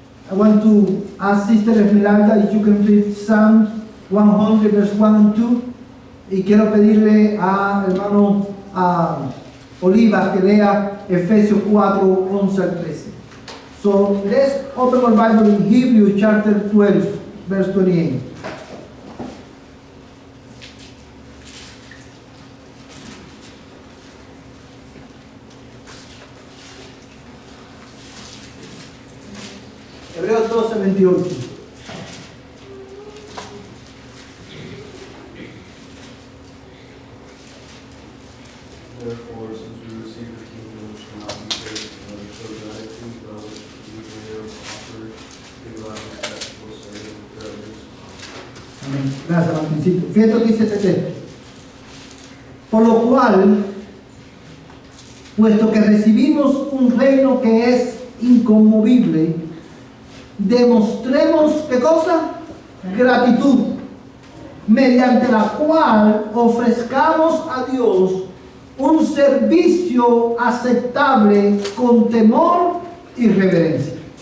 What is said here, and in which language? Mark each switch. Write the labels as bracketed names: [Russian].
[English] I want to ask Sister Esmeralda if you can read Psalms 100, verse 1 and 2. [Spanish] Y quiero pedirle a hermano Oliva que lea Efesios 4, 11 al 13. [English] So let's open our Bible in Hebrews chapter 12, verse 28. [Spanish] Hebreos 12, 28. [English] Therefore, since we receive the kingdom which cannot be taken from another, show gratitude to those who will offer the life acceptable service of prayers. [Spanish] Amén. Gracias, Martincito. Fíjate lo que dice este texto. Por lo cual, puesto que recibimos un reino que es inconmovible, demostremos, ¿qué cosa? Gratitud, mediante la cual ofrezcamos a Dios un servicio aceptable con temor y reverencia.